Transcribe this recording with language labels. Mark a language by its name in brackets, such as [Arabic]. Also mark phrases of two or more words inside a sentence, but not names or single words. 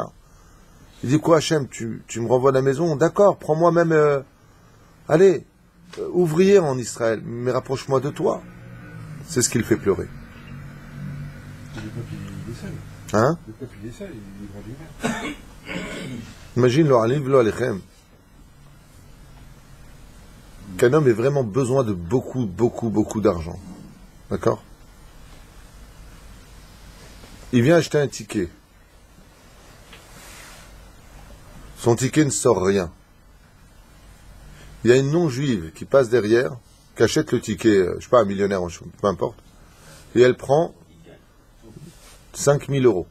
[French] Il dit quoi, Hachem, tu me renvoies à la maison? D'accord, prends-moi même, ouvrier en Israël, mais rapproche-moi de toi. C'est ce qui le fait pleurer. Le peuple, il essaie. Hein? Le peuple, il essaie, il va du bien. Imagine, [Hebrew] לא עלינו ולא עליכם. [French] Qu'un homme ait vraiment besoin de beaucoup d'argent. D'accord? Il vient acheter un ticket. Son ticket ne sort rien. Il y a une non-juive qui passe derrière, qui achète le ticket, je sais pas, un millionnaire, peu importe, et elle prend 5 000 euros.